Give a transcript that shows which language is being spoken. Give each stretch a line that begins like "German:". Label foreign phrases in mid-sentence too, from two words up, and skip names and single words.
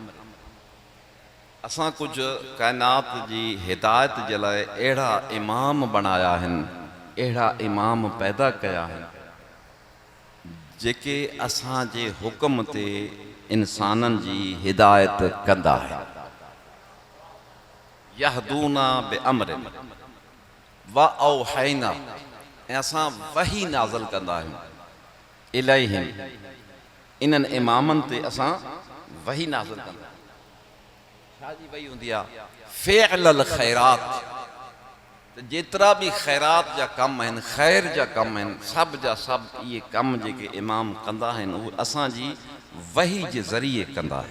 Sindhi: असां कुछ कायनात जी हिदायत जे लाइ अहिड़ा इमाम बनाया आहिनि, अहिड़ा इमाम पैदा कया आहिनि जेके असांजे हुक्म ते इंसाननि जी हिदायत कंदा आहिनि।
Arabic: يهدون بأمرنا وأوحينا,
Sindhi: ऐं असां वही नाज़िल कंदा आहियूं इलैहिम, इन्हनि इमामनि ते असां वही नाज़िल कंदा आहियूं। छा जी वही हूंदी आहे?
Arabic: فعل الخيرات,
Sindhi: जेतिरा बि ख़ैरात जा कम आहिनि, ख़ैर जा कम आहिनि, सभु जा सभु इहे कम जेके इमाम कंदा आहिनि उहे असांजी वही जे ज़रिए कंदा आहिनि।